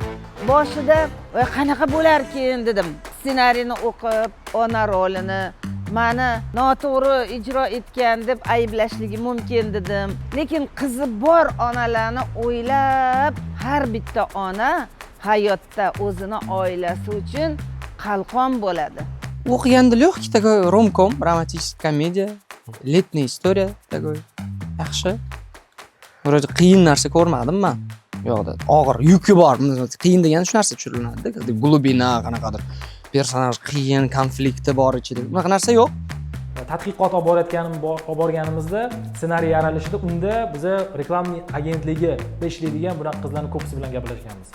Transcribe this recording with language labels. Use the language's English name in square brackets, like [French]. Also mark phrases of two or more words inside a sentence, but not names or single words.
[Uzbek] Boshida qanaqa bo'larkin dedim. Ssenariyni o'qib, ona rolini meni noto'g'ri ijro etgan deb ayblashligi mumkin dedim. Lekin qizi bor onalarni o'ylab, har bitta ona hayotda o'zini oilasi uchun qalqon bo'ladi. [Russian] O'qiganda легкий такой ромком, романтическая комедия, летняя история такой. [Uzbek] Yaxshi. Vroде qiyin narsa ko'rmadim men. Yo'qda og'ir yuki bor. Qiyin degan shu narsa tushiriladi. Glubina qanaqadir personaj qiyin, konflikti bor ichida. Bunaqa narsa yo'q. Tadqiqot olib borganimizda ssenariy yaralishida unda biz reklama agentligida ishlaydigan bunaqa qizlarning ko'pisi bilan gaplashganmiz.